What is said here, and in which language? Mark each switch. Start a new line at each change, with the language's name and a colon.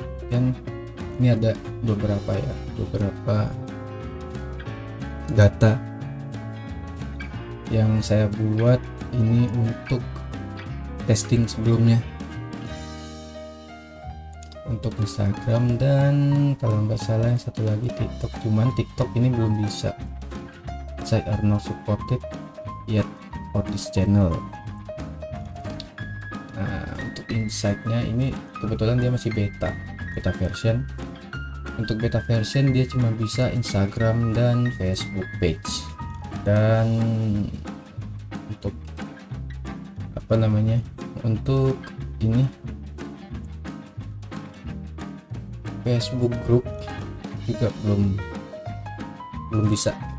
Indonesian: Dan ini ada beberapa data yang saya buat ini untuk testing sebelumnya untuk Instagram, dan kalau nggak salah yang satu lagi TikTok, cuman TikTok ini belum bisa.
English: Saya are not supported yet for this channel.
Indonesian: Nah, untuk insight-nya ini kebetulan dia masih beta version. Untuk beta version dia cuma bisa Instagram dan Facebook page, dan untuk untuk ini Facebook group juga belum bisa.